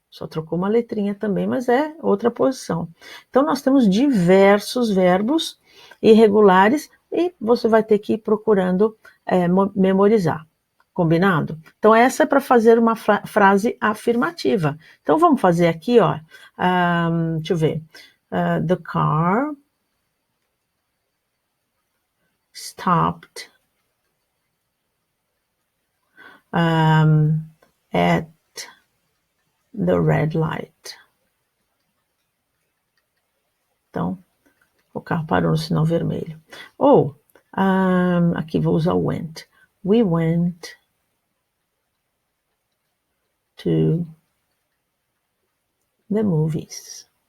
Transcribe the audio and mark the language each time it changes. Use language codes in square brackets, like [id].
[pt] Só trocou uma letrinha também, mas é outra posição. Então, nós temos diversos verbos irregulares e você vai ter que ir procurando memorizar. Combinado? Então, essa é para fazer uma frase afirmativa. Então, vamos fazer aqui, ó. Deixa eu ver. [en] The car stopped at the red light. [pt] Então, o carro parou no sinal vermelho. Ou, aqui vou usar o [en] went. We went to the movies.